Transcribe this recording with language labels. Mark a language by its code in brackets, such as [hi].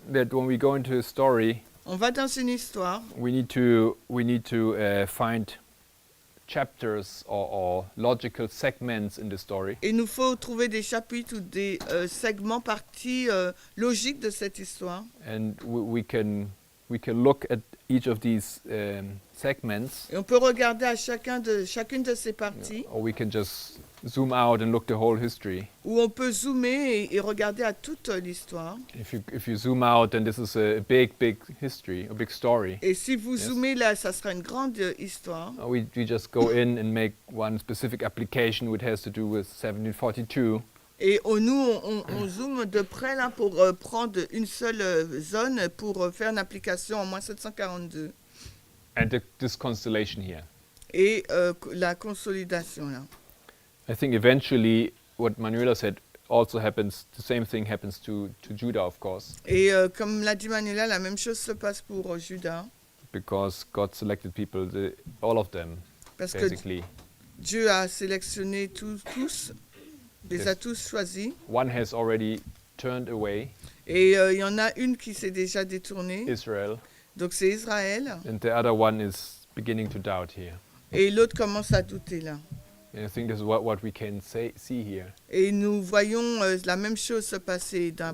[en] That when we go into a story, [fr] On va dans une histoire. [en] we need to find chapters or logical segments in the story, [fr] Il nous faut trouver des chapitres ou des segments, parties logiques de cette histoire. [en] and we can look at each of these segments, [fr] Et on peut regarder à chacune de ces parties, [en] or we can just zoom out and look the whole history. [fr] où on peut zoomer et regarder à toute l'histoire. [en] If you zoom out, then this is a big history, a big story. [fr] Et si vous [en] Yes. [fr] zoomez là, ça sera une grande histoire. [en] We just go in and make one specific application which has to do with 1742. [fr] Et on zoome de près là pour prendre une seule zone pour faire une application en moins 742. [en] And this constellation here. [fr] Et la consolidation là. [en] I think eventually what Manuela said also happens, the same thing happens to Judah, of course, [fr] Et comme l'a dit Manuela, la même chose se passe pour Judas. [en] because God selected people, all of them, [fr] Parce que [en] basically. [fr] Dieu a sélectionné tous, les [en] Yes. [fr] a tous choisis. [en] One has already turned away, [fr] Et il y en a une qui s'est déjà détournée. [en] Israel, [fr] Donc c'est Israël. [en] and the other one is beginning to doubt here. [fr] Et l'autre commence à douter là. [en] And I think this is what we can see here. [fr] Et nous voyons la même chose se passer dans la